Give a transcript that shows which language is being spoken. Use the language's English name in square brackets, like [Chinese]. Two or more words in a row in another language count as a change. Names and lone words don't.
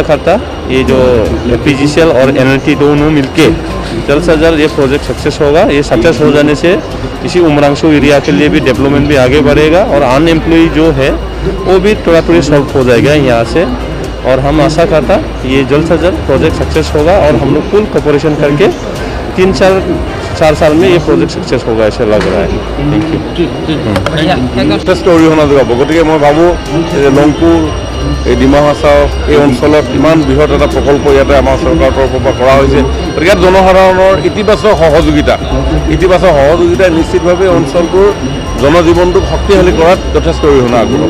[Hindi] करता ये जो FPGCL और NLT दोनों मिलके जल्द से जल्द ये [English] project success [Hindi] होगा ये सक्सेस हो जाने से इसी उमरांशु एरिया के लिए भी डेवलपमेंट भी आगे बढ़ेगा और अनएम्प्लॉय जो है वो भी थोड़ा सॉल्व हो जाएगा यहाँ से और हम आशा करता ये जल्द से जल्द [English] project success [Hindi] होगा और हम लोग [English] full cooperation [Hindi] करके 3-4 साल में ये [English] project success [Hindi] होगा ऐसा लग रहा है [English] thank you [Assamese] যথেষ্ট অৰিহণা যোগাব গতিকে মই ভাবোঁ যে লংপুৰ এই ডিমা হাছাও এই অঞ্চলত ইমান বৃহৎ এটা প্ৰকল্প ইয়াতে আমাৰ চৰকাৰৰ তৰফৰ পৰা কৰা হৈছে গতিকে ইয়াত জনসাধাৰণৰ ইতিবাচক সহযোগিতাই নিশ্চিতভাৱে অঞ্চলটোৰ জনজীৱনটোক শক্তিশালী কৰাত যথেষ্ট অৰিহণা আগবঢ়াব